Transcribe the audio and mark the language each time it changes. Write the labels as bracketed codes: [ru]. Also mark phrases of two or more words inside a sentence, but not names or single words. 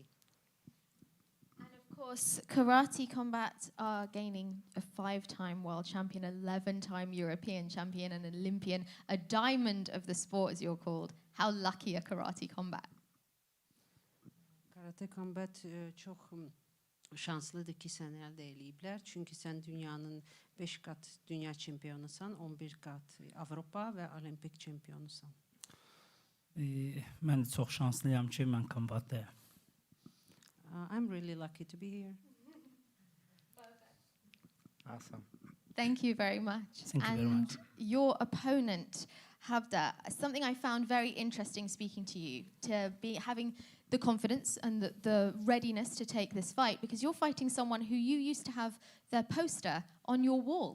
[en] And of course, Karate Combat are gaining a 5-time world champion, 11-time European champion, an Olympian, a diamond of the sport, as you're called. How lucky are Karate Combat? [az] Karate Combat çok şanslıdır ki sen elde eləyiblər. Çünki sən dünyanın 5 kat dünya çempionusan, 11 kat Avropa və olimpik çempionusan. Mən çox şanslıyam ki, mən kombatdayam. [en] I'm really lucky to be here. Awesome. Thank you very much. Thank you very much. Your opponent, Havda, something I found very interesting speaking to you, to be having the confidence and the readiness to take this fight, because you're fighting someone who you used to have their poster on your wall.